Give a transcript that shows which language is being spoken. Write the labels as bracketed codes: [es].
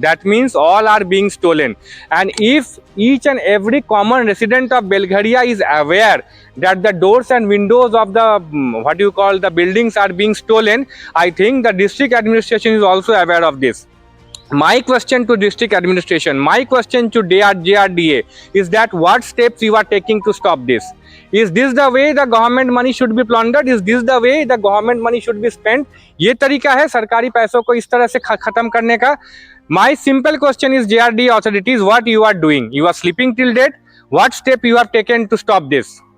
[en] That means all are being stolen. And if each and every common resident of Belgharia is aware that the doors and windows of the the buildings are being stolen, I think the district administration is also aware of this. My question to district administration, my question to JRDA is that what steps you are taking to stop this? Is this the way the government money should be plundered? Is this the way the government money should be spent? [hi] ये तरीका है सरकारी पैसों को इस तरह से खत्म करने का? [en] My simple question is JRDA authorities, what you are doing? You are sleeping till date? What step you have taken to stop this?